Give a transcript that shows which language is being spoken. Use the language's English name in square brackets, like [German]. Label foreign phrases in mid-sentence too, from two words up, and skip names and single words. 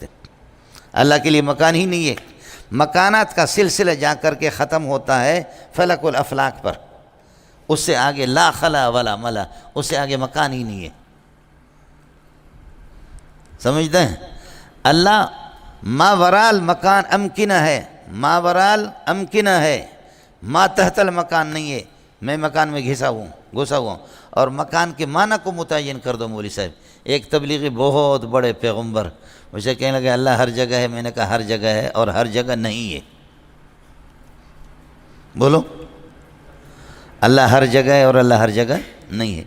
[Urdu] اللہ کے لیے مکان ہی نہیں ہے، مکانات کا سلسلہ جا کر کے ختم ہوتا ہے فلک الافلاک پر، اس سے آگے [Arabic] لا خلا ولا ملا، [Urdu] اس سے آگے مکان ہی نہیں ہے، سمجھتے ہیں؟ اللہ [Arabic] ما ورال مکان امکنہ [Urdu] ہے، [Arabic] ما ورال امکنہ [Urdu] ہے، [Arabic] ما تحت المکان [Urdu] نہیں ہے، میں مکان میں گھسا ہوا ہوں۔ اور مکان کے معنی کو متعین کر دو مولوی صاحب۔ ایک تبلیغی بہت بڑے پیغمبر اسے کہنے لگا اللہ ہر جگہ ہے، میں نے کہا ہر جگہ ہے اور ہر جگہ نہیں ہے، بولو اللہ ہر جگہ ہے اور اللہ ہر جگہ نہیں ہے۔